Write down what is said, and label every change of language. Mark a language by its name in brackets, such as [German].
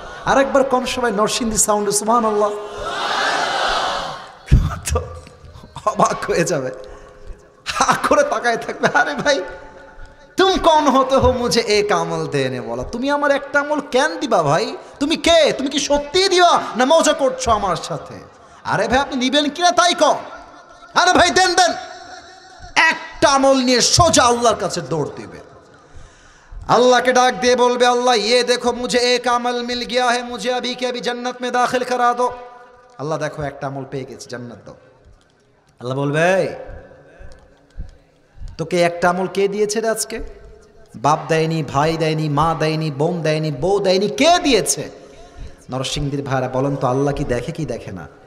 [Bangla] আরেকবার কোন সবাই নরসিংদী সাউন্ড সুবহানাল্লাহ, তো অবাক হয়ে যাবে, হা করে তাকায় থাকবে, আরে ভাই [Hindi] तुम कौन होते हो मुझे एक [Bangla] আমল দেনে বলা, তুমি আমার একটা আমল কেন দিবা ভাই, তুমি কে, তুমি কি সত্যি দিবা না মজা করছো আমার সাথে, আরে ভাই আপনি নিবেন কিনা তাই কও, আরে ভাই দেন দেন। একটা আমল নিয়ে সোজা আল্লাহর কাছে দৌড় দিবে, अल्लाह के डाक दे बोलबे [Hindi] अल्लाह ये देखो मुझे एक अमल मिल गया है, मुझे अभी के अभी जन्नत में दाखिल करा दो। अल्लाह देखो एक अमल [Bangla] পেয়ে গেছি, জান্নাত দাও। আল্লাহ বলবে তোকে একটা আমল কে দিয়েছে রে আজকে, বাপ দেয়নি, ভাই দেয়নি, মা দেয়নি, বোন দেয়নি, বউ দেয়নি, কে দিয়েছে? নরসিংদীর ভাইরা বলেন তো আল্লাহ কি দেখে কি দেখে না?